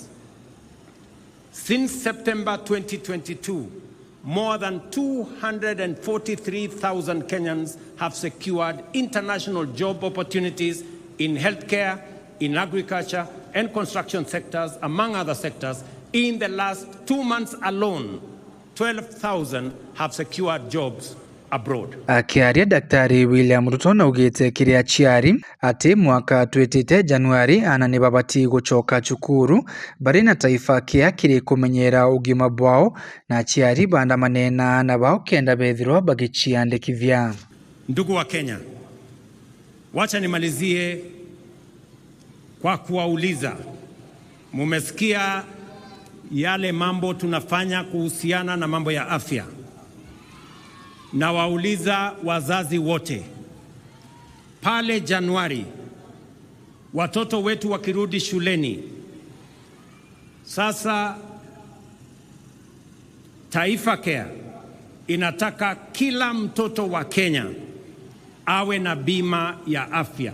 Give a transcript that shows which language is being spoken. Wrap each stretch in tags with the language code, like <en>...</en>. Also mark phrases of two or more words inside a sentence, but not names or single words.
<en>Since September 2022, more than 243,000 Kenyans have secured international job opportunities in healthcare, in agriculture, and construction sectors, among other sectors. In the last 2 months alone, 12,000 have secured jobs abroad.</en> <mer>Akiaria Daktari William Ruto na ugite kiria chiari ati mwaka twetite Januari anani babati gucoka cukuru bari na taifa kia kiri kumenyera ugima bwao na chiari bandamane na ana bao kenda bethirwa bagichiandikithia.</mer> <sw>Ndugu wa Kenya, wacha nimalizie kwa kuwauliza, mumesikia yale mambo tunafanya kuhusiana na mambo ya afya. Na wauliza wazazi wote, pale Januari watoto wetu wakirudi shuleni, sasa Taifa Care inataka kila mtoto wa Kenya awe na bima ya afya.</sw>